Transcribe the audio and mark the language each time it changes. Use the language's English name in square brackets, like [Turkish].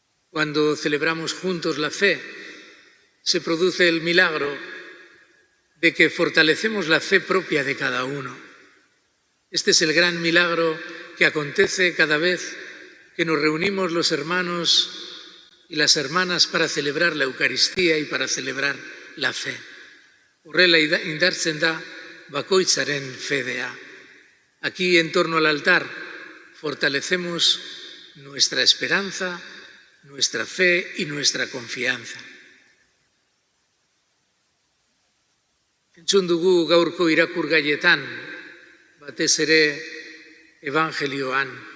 [Spanish] Cuando celebramos juntos la fe, se produce el milagro de que fortalecemos la fe propia de cada uno. Este es el gran milagro que acontece cada vez que nos reunimos los hermanos y las hermanas para celebrar la Eucaristía y para celebrar la fe. [Basque] Horrela indartzen da bakoitzaren fedea. [Spanish] Aquí, en torno al altar, fortalecemos nuestra esperanza, nuestra fe y nuestra confianza. [Basque] Entzun dugu gaurko irakurgaietan, batez ere evangelioan.